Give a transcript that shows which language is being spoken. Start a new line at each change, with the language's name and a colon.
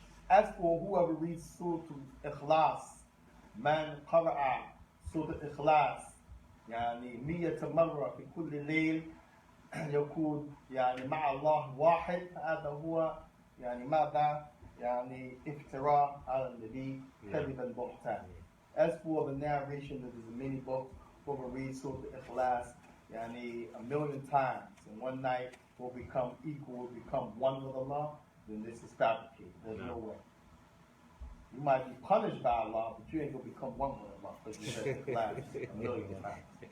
English: As for whoever reads Surah Al-Ikhlas,
Arabic: man qara'a Surah Al-Ikhlas مية مرة في كل ليل يكون مع الله واحد. هذا هو ماذا افتراء على النبي كذبا بهتان.
English: As for the narration, that there's many books, whoever reads Surah Al-Ikhlas 1,000,000 times in one night will become equal, will become one with Allah, then this is fabricated. There's no way. You might be punished by Allah, but you ain't going to become one with Allah because you said Ikhlas 1,000,000 times.